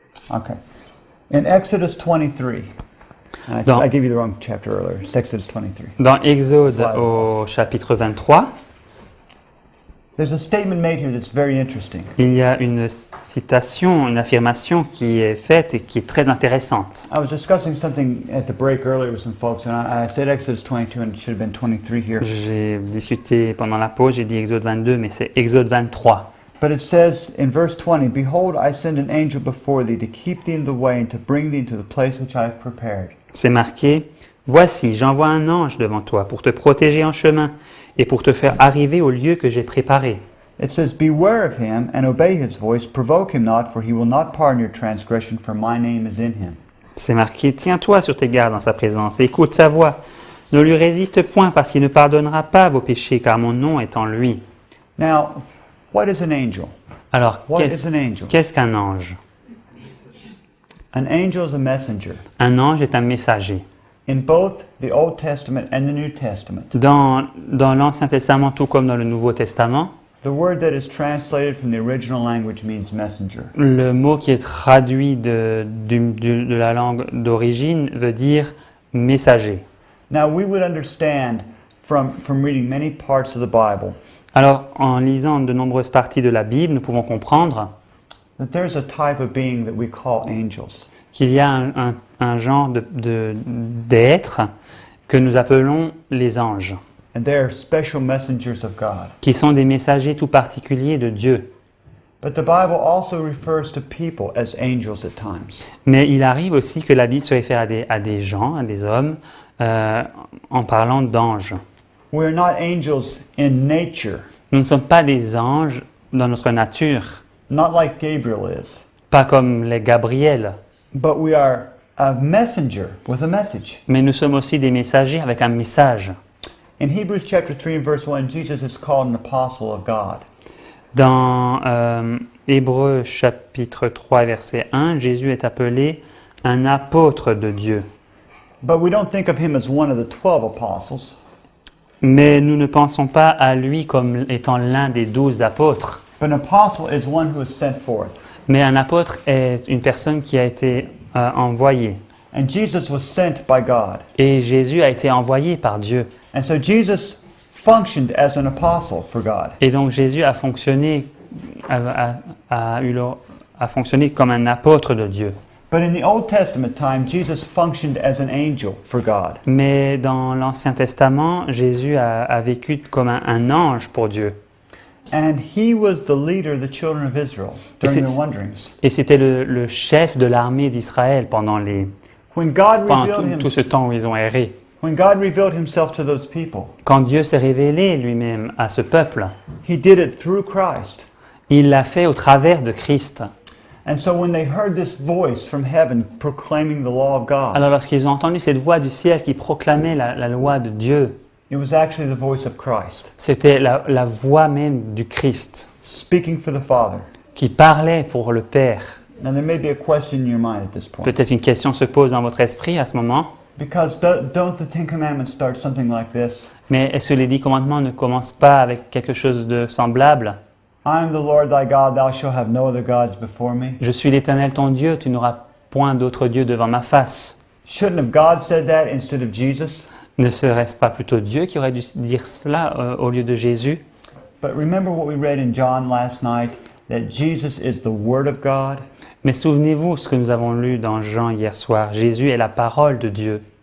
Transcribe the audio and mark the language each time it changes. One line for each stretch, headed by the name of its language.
English: Okay. In Exodus 23, I gave you the wrong chapter earlier. It's Exodus 23.
French: Dans Exode au chapitre 23,
English: There's a statement made here that's very interesting.
French: il y a une citation, une affirmation qui est faite et qui est très intéressante.
English: I was discussing something at the break earlier with some folks, and I said Exodus 22, and it should have been 23 here.
French: J'ai discuté pendant la pause, j'ai dit Exode 22, mais c'est Exode 23.
English: But it says in verse 20, Behold, I send an angel before thee to keep thee in the way and to bring thee into the place which I have prepared.
French: C'est marqué, voici, j'envoie un ange devant toi pour te protéger en chemin et pour te faire arriver au lieu que j'ai préparé.
English: It says, Beware of him and obey his voice, provoke him not, for he will not pardon your transgression, for my name is in him.
French: C'est marqué, tiens-toi sur tes gardes dans sa présence, et écoute sa voix. Ne lui résiste point parce qu'il ne pardonnera pas vos péchés, car mon nom est en lui.
English: Now, what is an angel?
French: Alors,
English: What is an angel?
French: qu'est-ce qu'un ange?
English: An angel is a messenger.
French: Un ange est un messager.
English: In both the Old Testament and the New Testament,
French: Dans l'Ancien Testament, tout comme dans le Nouveau Testament,
English: the word that is translated from the original language means messenger.
French: le mot qui est traduit de la langue d'origine veut dire messager.
English: Now, we would understand from reading many parts of the Bible
French: Alors, en lisant de nombreuses parties de la Bible, nous pouvons comprendre
English: that there's a type of being that we call angels.
French: qu'il y a un genre d'êtres que nous appelons les anges,
English: And they're special messengers of God.
French: qui sont des messagers tout particuliers de Dieu.
English: But the Bible also refers to people as angels at times.
French: Mais il arrive aussi que la Bible se réfère à des gens, à des hommes, en parlant d'anges.
English: We're not angels in nature,
French: Nous ne sommes pas des anges dans notre nature,
English: not like Gabriel is,
French: pas comme les Gabriels,
English: but we are a messenger with a message.
French: mais nous sommes aussi des messagers avec un message.
English: In Hebrews chapter 3 and verse 1, Jesus is called an apostle of God.
French: Dans Hébreux chapitre 3 verset 1, Jésus est appelé un apôtre de Dieu.
English: But we don't think of him as one of the 12 apostles,
French: Mais nous ne pensons pas à lui comme étant l'un des 12 apôtres.
English: but an apostle is one who is sent forth.
French: Mais un apôtre est une personne qui a été envoyée.
English: And Jesus was sent by God.
French: Et Jésus a été envoyé par Dieu.
English: And so Jesus functioned as an apostle for God.
French: Et donc Jésus a fonctionné, a fonctionné comme un apôtre de Dieu.
English: But in the Old Testament time, Jesus functioned as an angel for God.
French: Mais dans l'Ancien Testament, Jésus a vécu comme un ange pour Dieu.
English: And he was the leader of the children of Israel during their wanderings.
French: Et c'était le chef de l'armée d'Israël pendant
English: When God
French: tout,
English: revealed
French: tout ce temps où ils ont erré.
English: when God revealed himself to those people,
French: Quand Dieu s'est révélé lui-même à ce peuple,
English: he did it through Christ.
French: il l'a fait au travers de Christ.
English: And so when they heard this voice from heaven proclaiming the law of God,
French: Alors lorsqu'ils ont entendu cette voix du ciel qui proclamait la loi de Dieu,
English: it was actually the voice of Christ
French: c'était la voix même du Christ
English: speaking for the Father.
French: qui parlait pour le Père.
English: Now there may be a question in your mind at this point.
French: Peut-être une question se pose dans votre esprit à ce moment,
English: Because don't the Ten Commandments start something like this?
French: mais est-ce que les 10 commandements ne commencent pas avec quelque chose de semblable?
English: I am the Lord thy God, thou shalt have no other gods before me.
French: Je suis l'Éternel ton Dieu, tu n'auras point d'autre Dieu devant ma face.
English: Shouldn't have God said that instead of Jesus?
French: Ne serait-ce pas plutôt Dieu qui aurait dû dire cela au lieu de Jésus?
English: But remember what we read in John last night, that Jesus is the Word of God.
French: Mais souvenez-vous ce que nous avons lu dans Jean hier soir. Jésus est la parole de Dieu.